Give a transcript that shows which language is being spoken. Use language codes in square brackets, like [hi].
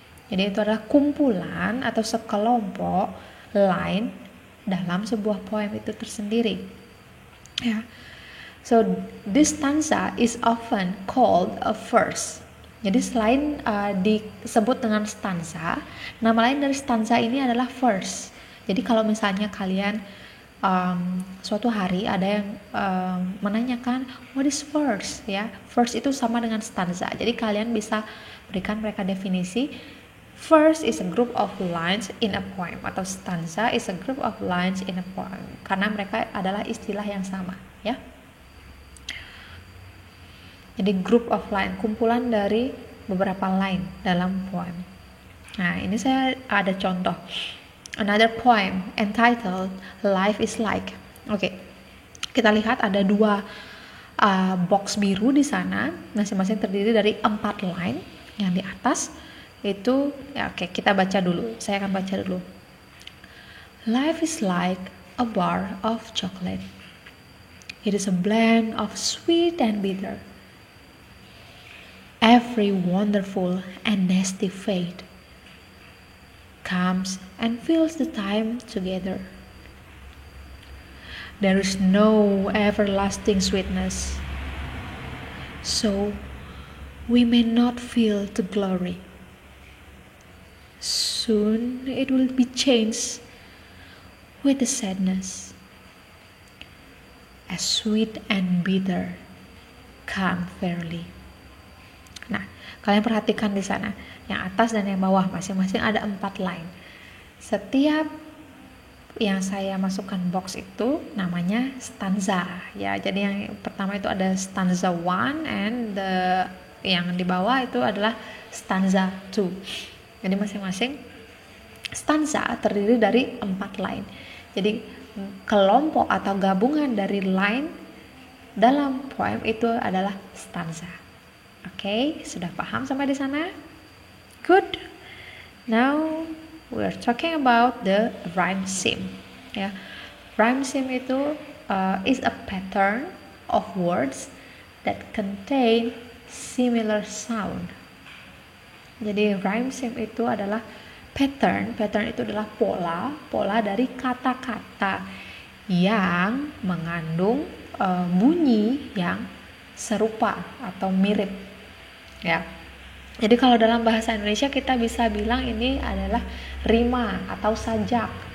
[id] Jadi itu adalah kumpulan atau sekelompok line dalam sebuah poem itu tersendiri. Ya. [en] So this stanza is often called a verse. [id] Jadi selain disebut dengan stanza, nama lain dari stanza ini adalah verse. Jadi kalau misalnya kalian suatu hari ada yang menanyakan [en] what is verse, [id] ya, verse itu sama dengan stanza. Jadi kalian bisa berikan mereka definisi, [en] verse is a group of lines in a poem, [id] atau [en] stanza is a group of lines in a poem, [id] karena mereka adalah istilah yang sama, ya. Jadi [en] group of line, [id] kumpulan dari beberapa line dalam poem. Nah, ini saya ada contoh. [en] Another poem entitled Life is Like. [id] Oke, kita lihat ada 2 box biru di sana, masing-masing terdiri dari 4 line. Yang di atas itu, ya, oke, kita baca dulu. Saya akan baca dulu. [en] Life is like a bar of chocolate. It is a blend of sweet and bitter. Every wonderful and nasty fate comes and fills the time together. There is no everlasting sweetness, so we may not feel the glory. Soon it will be changed with the sadness. as sweet and bitter come fairly. [id] Nah, kalian perhatikan di sana, yang atas dan yang bawah masing-masing ada 4 line. Setiap yang saya masukkan box itu namanya stanza ya. Jadi yang pertama itu ada stanza 1 and yang di bawah itu adalah stanza 2. Jadi masing-masing stanza terdiri dari 4 line. Jadi kelompok atau gabungan dari line dalam poem itu adalah stanza. Oke, sudah paham sampai di sana? [en] Good. Now we're talking about the rhyme scheme. Ya, rhyme scheme itu is a pattern of words that contain similar sound. [id] Jadi rhyme scheme itu adalah pattern itu adalah pola dari kata-kata yang mengandung bunyi yang serupa atau mirip. Ya. Jadi kalau dalam bahasa Indonesia kita bisa bilang ini adalah rima atau sajak.